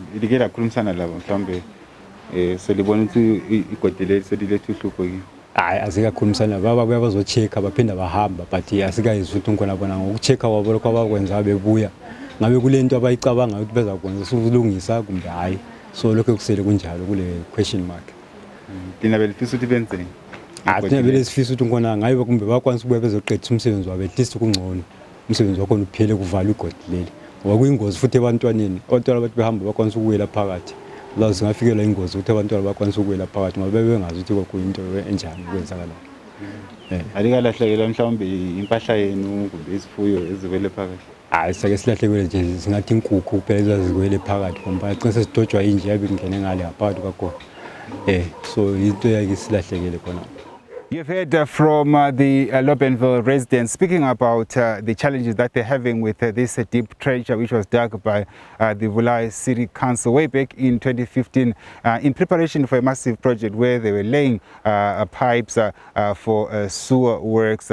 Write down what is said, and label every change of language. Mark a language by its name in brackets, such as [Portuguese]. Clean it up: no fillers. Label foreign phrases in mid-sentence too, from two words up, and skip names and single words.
[North Ndebele] Ilike lakhulumisana labo mhlambe selibona ukuthi igodi le selilethe uhlupho yini? Hayi asikakhulumisana baba bazocheck baphinda bahamba, but asikayizwa ukuthi ngkhona bona ngokuchecka kwabo lokho abakwenza bebuya ngabe kulento abayicabanga ukuthi bezakwenza ukulungisa kumbe hayi. So lokho kusele kunjalo kule [English] question mark. [North Ndebele] Lina belifisa ukuthi benzeni? Thina vele sifisa ukuthi ngona ngayibe kumbe bakwanisa ukubuya bezoqedisa umsebenzi wabo [English] at least [North Ndebele] kungcono umsebenzi wakhona uphele kuvalwe igodi leli ngoba kuyingozi futhi ebantwaneni abantwana bathi behamba bakwanisa ukuwela phakathi la singafikela ingozi ukuthi abantwana bakwanisa ukuwela phakathi ngoba bebengazi ukuthi kwakuyinto enjani kwenzakala. Alikalahlekela mhlawumbe impahla yenu kumbe izifuyo eziwele phakathi? Sake silahlekelwe nje singathi inkukhu kuphela ezaziwele phakathi ngoba qinise sidojwa inje yabe ingene ngale ngaphakathi kwakhona. So into yake silahlekele khona. [English] You've heard from the Lobenvale residents speaking about the challenges that they're having with this deep trench which was dug by the Bulawayo City Council way back in 2015 in preparation for a massive project where they were laying pipes for sewer works.